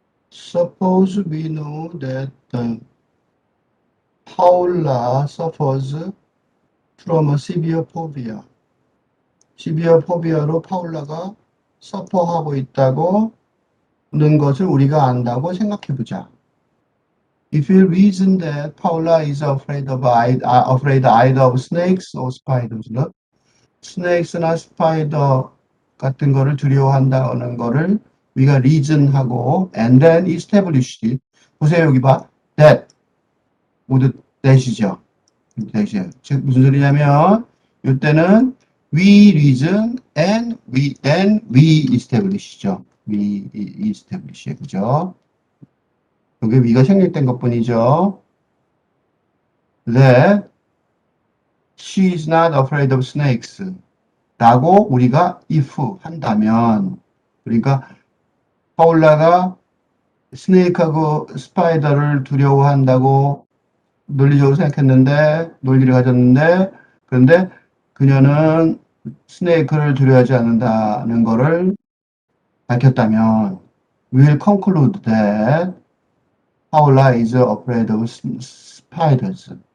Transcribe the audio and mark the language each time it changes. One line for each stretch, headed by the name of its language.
English: Suppose we know that Paula suffers from a severe phobia.
Korean: severe phobia로 파울라가 suffer하고 있다고 는 것을 우리가 안다고 생각해보자.
English: If you reason that Paula is afraid either of snakes or spiders,
Korean: 스네이크나 스파이더 같은 거를 두려워한다는 거를 우리가 reason하고
English: and then establish it.
Korean: 보세요, 여기 봐. that 모두 that이죠. that이에요. 즉 무슨 소리냐면 이때는
English: we reason and then we establish죠. we establish, 그죠?
Korean: 여기 위가 생략된 것뿐이죠.
English: That she is not afraid of snakes.
Korean: 라고 우리가 if 한다면, 그러니까 파울라가 스네이크하고 스파이더를 두려워한다고 논리적으로 생각했는데, 논리를 가졌는데, 그런데 그녀는 스네이크를 두려워하지 않는다는 것을 밝혔다면,
English: we will conclude that Paula is afraid of spiders.